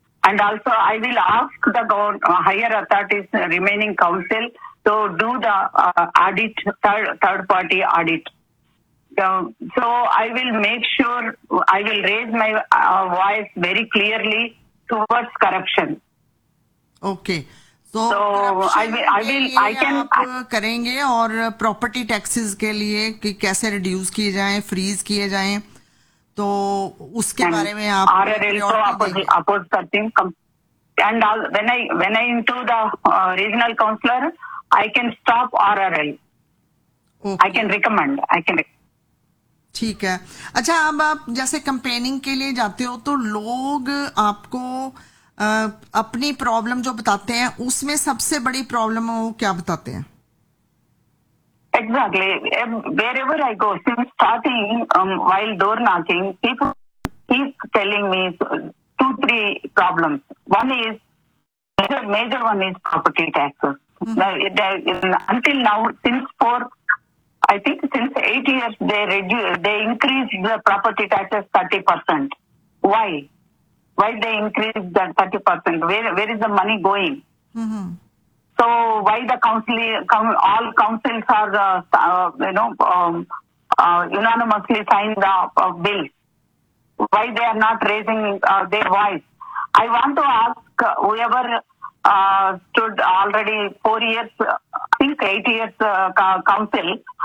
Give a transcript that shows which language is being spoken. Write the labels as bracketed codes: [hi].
[en] And also I will ask the higher authorities, remaining council, to do the audit, third party audit. So I will make sure, I will raise my voice very clearly towards corruption. Okay. [hi] करेंगे और property taxes के लिए कि कैसे reduce किए जाएं, freeze किए जाएं, तो उसके बारे में आप अपोज करती हूँ. [en] When I into the regional counsellor I can stop RRL. I can recommend. [hi] ठीक है. अच्छा अब आप जैसे कंपेनिंग के लिए जाते हो तो लोग आपको अपनी प्रॉब्लम जो बताते हैं उसमें सबसे बड़ी प्रॉब्लम वो क्या बताते हैं? [en] Exactly wherever I go since starting while door knocking people keep telling me two three problems. One is major one is property tax. Until now since four I think since 8 years they increase the property taxes 30%. Why? Why they increase that 30%? Where is the money going? Mm-hmm. So why the all councils are unanimously signed the bill? Why they are not raising their voice? I want to ask whoever stood already 4 years, I think 8 years council.